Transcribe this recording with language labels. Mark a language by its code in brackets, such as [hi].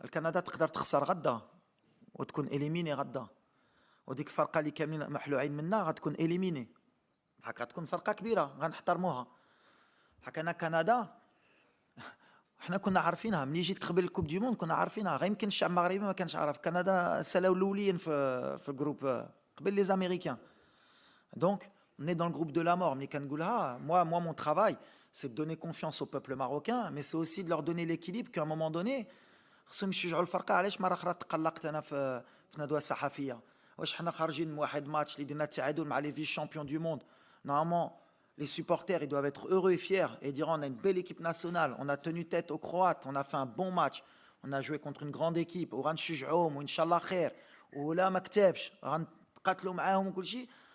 [ar] الكندا تقدر تخسر غدا وتكون اليميني غدا، وديك الفرقه اللي كاملين محلوعين منها غتكون اليميني. هكا تكون فرقه كبيره غنحترموها. هكا انا كندا حنا كنا عارفينها ملي جيت قبل الكوب دي موند، كنا عارفينها. غير يمكن الشعب المغربي ما كانش عارف كندا سالاو الاولين في الجروب قبل لي امريكان. دونك [fr] on est dans le groupe de la mort. [ar] ملي كنقولها [fr] moi mon travail c'est de donner confiance au peuple marocain, mais c'est aussi de leur donner l'équilibre qu'à un moment donné [ar] خصهم يشجعوا الفرقه. علاش مره اخرى تقلقت انا في ندوه صحفيه؟ واش حنا خارجين من واحد ماتش اللي درنا التعادل مع لي فيس شامبيون دو موند؟ [fr] نورمالمون les supporters, ils doivent être heureux et fiers et dire on a une belle équipe nationale, on a tenu tête aux Croates, on a fait un bon match, on a joué contre une grande équipe, [ar] وغنشجعوهم وإن شاء الله خير ولا ما كتبش غنقاتلوا معاهم وكل شيء.